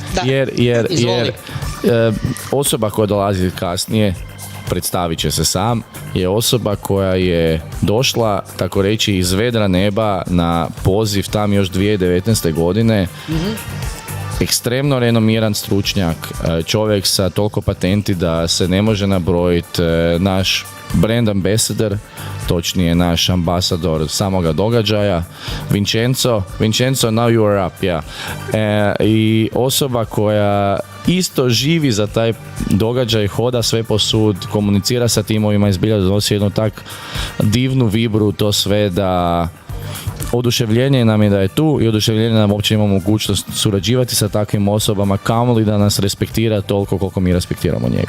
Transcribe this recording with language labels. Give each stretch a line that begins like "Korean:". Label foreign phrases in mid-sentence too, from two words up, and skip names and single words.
Croatian: Jer osoba koja dolazi kasnije, predstavit će se sam, je osoba koja je došla, tako reći, iz vedra neba na poziv tam još 2019. godine. Ekstremno renomiran stručnjak, čovjek sa toliko patenti da se ne može nabrojiti, naš
English: brand ambassador,
Croatian: točnije naš ambasador samoga događaja,
English: Vincenzo, now you are up,
Croatian: i osoba koja isto živi za taj događaj, hoda sve posud, komunicira sa timovima i zbilja donosi jednu tak divnu vibru, to sve da oduševljenje nam je da je tu i oduševljenje nam uopće imamo mogućnost surađivati sa takvim osobama, kamoli da nas respektira toliko koliko mi respektiramo njega.